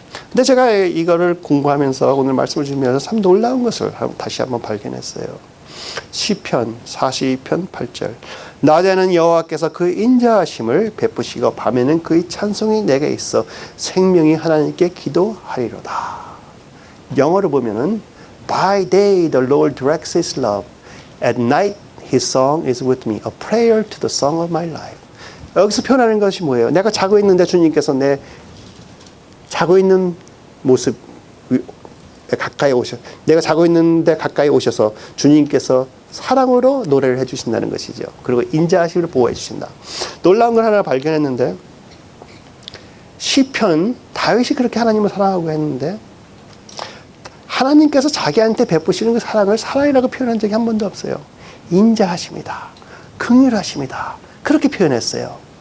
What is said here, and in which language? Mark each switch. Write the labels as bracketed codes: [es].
[ko] 근데 제가 이거를 공부하면서 오늘 말씀을 주면서 참 놀라운 것을 다시 한번 발견했어요. 시편 42편 8절 낮에는 여호와께서 그의 인자하심을 베푸시고 밤에는 그의 찬송이 내게 있어 생명이 하나님께 기도하리로다. 영어로 보면은 [en] By day the Lord directs his love. At night his song is with me. A prayer to the song of my life. [ko] 여기서 표현하는 것이 뭐예요? 내가 자고 있는데 주님께서 내 자고 있는 모습 가까이 내가 자고 있는데 가까이 오셔서 주님께서 사랑으로 노래를 해주신다는 것이죠. 그리고 인자하심을 보호해 주신다. 놀라운 걸 하나 발견했는데 시편 다윗이 그렇게 하나님을 사랑하고 했는데 하나님께서 자기한테 베푸시는 그 사랑을 사랑이라고 표현한 적이 한 번도 없어요. 인자하십니다. 긍휼하십니다. 그렇게 표현했어요.